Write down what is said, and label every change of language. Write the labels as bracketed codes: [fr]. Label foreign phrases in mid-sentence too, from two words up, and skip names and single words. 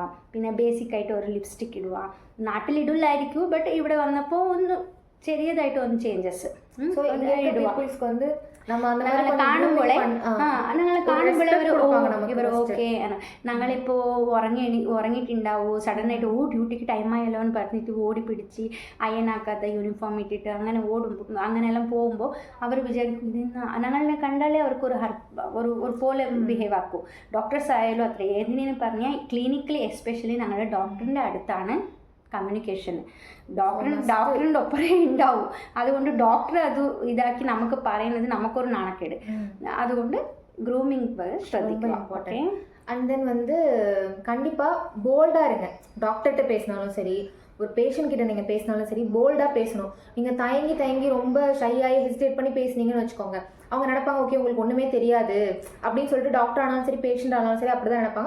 [ml] പിന്നെ ബേസിക്കായിട്ട് ഒരു ലിപ്സ്റ്റിക് ഇടുക. നാട്ടിലിടില്ലായിരിക്കും, ബട്ട് ഇവിടെ വന്നപ്പോൾ ഒന്ന് ചെറിയതായിട്ട് ഒന്ന് ചേഞ്ചസ് ഞങ്ങളെ കാണുമ്പോഴേ ഇവർ ഓക്കെ ഞങ്ങളിപ്പോൾ ഉറങ്ങിയിട്ടുണ്ടാവും, സഡനായിട്ട് ഡ്യൂട്ടിക്ക് ടൈം ആയാലോ എന്ന് പറഞ്ഞിട്ട് ഓടി പിടിച്ച് അയനാക്കാത്ത യൂണിഫോം ഇട്ടിട്ട് അങ്ങനെ അങ്ങനെയെല്ലാം പോകുമ്പോൾ അവർ വിചാരിക്കും ഞങ്ങളെ കണ്ടാലേ അവർക്കൊരു ഒരു പോലെ ബിഹേവ് ആക്കും. ഡോക്ടേഴ്സ് ആയാലും അത്ര ഏതിനെന്ന് പറഞ്ഞാൽ ക്ലിനിക്കലി എസ്പെഷ്യലി ഞങ്ങളുടെ ഡോക്ടറിൻ്റെ അടുത്താണ് കമ്മ്യൂണിക്കേഷൻ. ഡോക്ടറിൻ്റെ ഒപ്പരേ ഉണ്ടാവും. അതുകൊണ്ട് ഡോക്ടർ അത് ഇതാക്കി നമുക്ക് പറയുന്നത് നമുക്കൊരു നാണക്കേട്. അതുകൊണ്ട് க்ரூமிங் ശ്രദ്ധിക്കുക. ஓகே. [en] and then [ta] வந்து கண்டிப்பாக போல்டாக இருங்க. டாக்டர்கிட்ட பேசினாலும் சரி, ஒரு பேஷண்ட் கிட்ட நீங்கள் பேசினாலும் சரி, போல்டாக பேசணும். நீங்கள் தயங்கி ரொம்ப ஷையாகி ஹெசிடேட் பண்ணி பேசுனீங்கன்னு வச்சுக்கோங்க, அவங்க நினைப்பாங்க ஓகே உங்களுக்கு ஒன்றுமே தெரியாது அப்படின்னு சொல்லிட்டு டாக்டர் ஆனாலும் சரி பேஷண்ட் ஆனாலும் சரி அப்படி தான் நினைப்பாங்க.